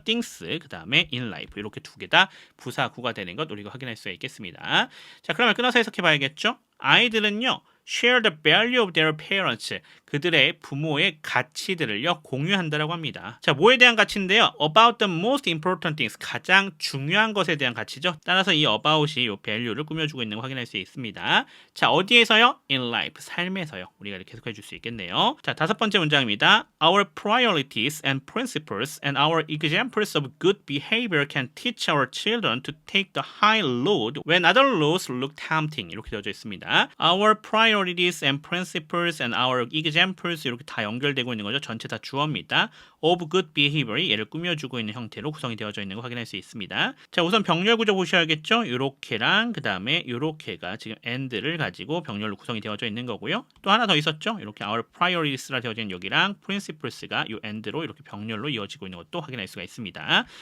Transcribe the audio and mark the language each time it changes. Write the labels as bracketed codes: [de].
[ko] things, 그 다음에 [en] in life [ko] 이렇게 두 개 다 부사구가 되는 것 우리가 확인할 수가 있겠습니다. 자, 그러면 끊어서 해석해봐야겠죠. 아이들은요. [en] share the value of their parents. [ko] 그들의 부모의 가치들을요 공유한다라고 합니다. 자, 뭐에 대한 가치인데요? [en] About the most important things. [ko] 가장 중요한 것에 대한 가치죠. 따라서 이 about이 이 value를 꾸며주고 있는 거 확인할 수 있습니다. 자, 어디에서요? [en] In life. [ko] 삶에서요. 우리가 이렇게 해석해 줄 수 있겠네요. 자, 다섯 번째 문장입니다. [en] Our priorities and principles and our examples of good behavior can teach our children to take the high road when other roads look tempting. [ko] 이렇게 되어져 있습니다. [en] Our priorities and principles and our examples [ko] 이렇게 다 연결되고 있는 거죠. 전체 다 주어입니다. [en] of good behavior [ko] 이 얘를 꾸며주고 있는 형태로 구성이 되어져 있는 거 확인할 수 있습니다. 자, 우선 병렬 구조 보셔야겠죠. 요렇게랑 그 다음에 요렇게가 지금 and를 가지고 병렬로 구성이 되어져 있는 거고요. 또 하나 더 있었죠. 이렇게 [en] our priorities [ko] 라 되어져 있는 여기랑 principles가 요 and로 이렇게 병렬로 이어지고 있는 것도 확인할 수가 있습니다.